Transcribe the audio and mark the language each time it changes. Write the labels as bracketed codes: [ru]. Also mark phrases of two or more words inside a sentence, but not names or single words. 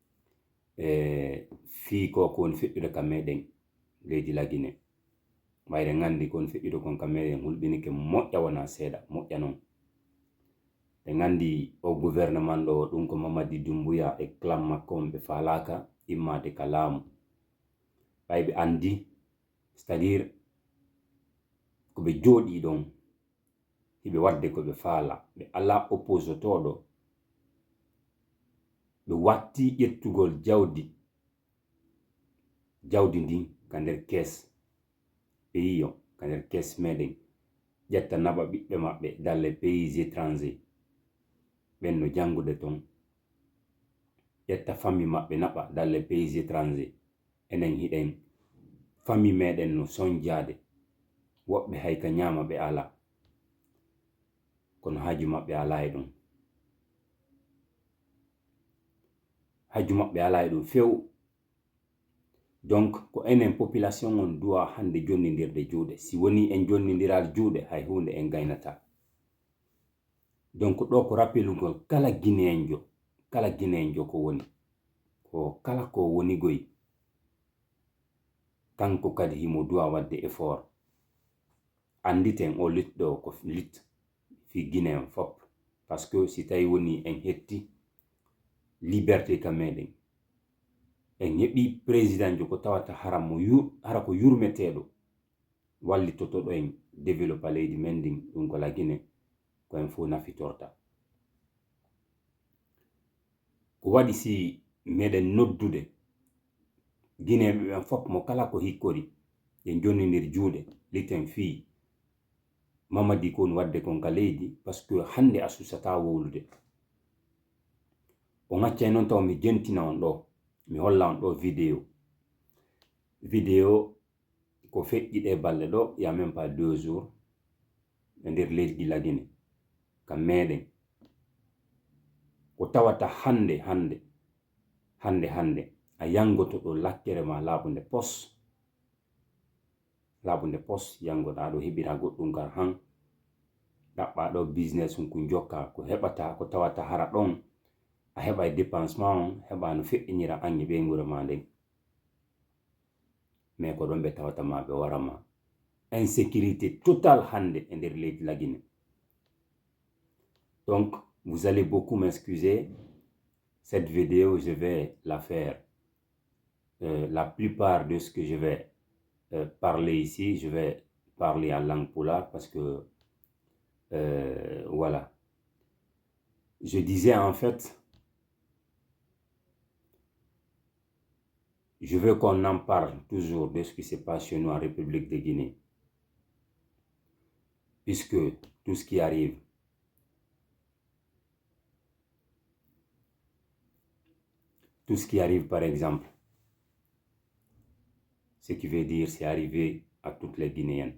[ff] fii ko woni feƴƴude kam meɗen leydi Lagine mayre gandi kon feƴƴude kon kam meɗen hulɓinike moƴƴa wona seeɗa moƴƴa noon ɓe gandi o gouvernement ɗo ɗum ko Mamadi Doumbouya e clan makko ɓe falaka immade ka laamu ɓay ɓe andi [fr] c'est à dire [ff] ko ɓe jooɗi ɗon hiɓe wadde ko ɓe faala ɓe ala opposotoɗo ɓe watti ƴettugol jawdi ndin ka nder kees pays o ka nder kees meɗen ƴetta naɓa ɓiɓɓe maɓɓe [fr] dans les pays étrangers [ff] ɓen no jangude ton ƴetta famille maɓɓe naɓa [fr] dans les pays étrangers [ff] enen hiɗen famille meɗen no soñjade woɓɓe hay ka ñaama ɓe ala kono haaju maɓɓe ala e ɗum haaju maɓɓe ala e ɗum few donc ko enen population on duwa hande jonnidirde juuɗe si woni en jonnidiral juuɗe hay hunde en gaynata donc ɗo ko rappelugol kala guinéenjo ko woni ko kala ko woni goy kanko kadi himo duwa wadde effort anditen o litɗo ko lit fi Guinée en fop [fr] parce que [ff] si tawi woni en hetti liberté ka meɗen en heɓi président jo ko tawata hara ko yurmeteɗo wallitoto ɗo en développa leydi men ndin ɗum ko la Guinée ko en fo nafitorta ko waɗi si meɗen noddude Guinéɓe ɓen fop mo kala ko hikkori en jonnidir juuɗe liten fii Mamadi ko woni wadde kon ka leydi [fr] par ce que [ff] hande a susata wowlude o ŋaccay noon taw mi jentina on ɗo mi holla on ɗo vidéo ko feƴƴiɗe balɗe ɗo [fr] ya même pas 2 jours [ff] e nder leydi Lagine kam meɗen ko tawata hande a yangoto ɗo lakkere ma labunde pos yangoɗa ɗo heɓira goɗɗum gar han ɗaɓɓa ɗo business ko jokka ko heɓata ko tawata hara ɗon a heɓa dépensement on heɓa no feƴƴinira ange ɓe gure ma nden mais ko ɗon ɓe tawata ma ɓe warama insécurité totale hande e nder leydi Lagine [fr] donc vous allez beaucoup m'excuser cette vidéo je vais la faire la plupart de ce que je vais parler ici je vais parler en langue pulaar parce que voilà je disais en fait je veux qu'on en parle toujours de ce qui se passe chez nous en République de Guinée puisque tout ce qui arrive par exemple ce qui veut dire c'est arrivé à toutes les Guinéennes.